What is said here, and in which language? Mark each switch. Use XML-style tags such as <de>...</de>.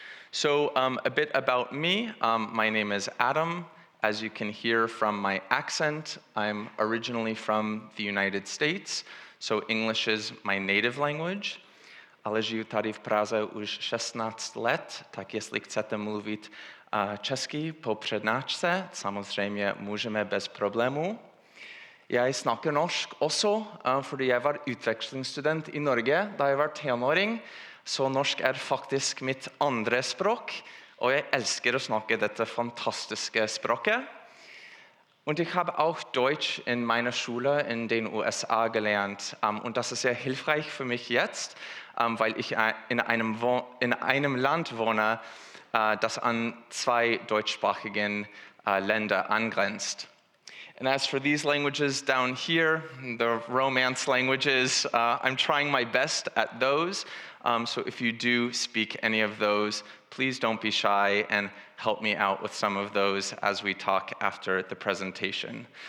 <en>So a bit about me. My name is Adam. As you can hear from my accent, I'm originally from the United States, so English is my native language.</en> <cs>Ale žiju tady v Praze už 16 let, tak jestli chcete mluvit česky po přednášce, samozřejmě můžeme bez problémů.</cs> <no>Jeg snakker norsk også, fordi jeg var utvekslingsstudent i Norge da jeg var tenåring, så norsk er faktisk mitt andre språk, og jeg elsker å snakke dette fantastiske språket.</no> <de>Und ich habe auch Deutsch in meiner Schule in den USA gelernt. Und das ist sehr hilfreich für mich jetzt, weil ich in einem Land wohne, das an zwei deutschsprachigen Länder angrenzt.</de> <en>And as for these languages down here, the Romance languages, I'm trying my best at those. So if you do speak any of those, please don't be shy and help me out with some of those as we talk after the presentation.</en>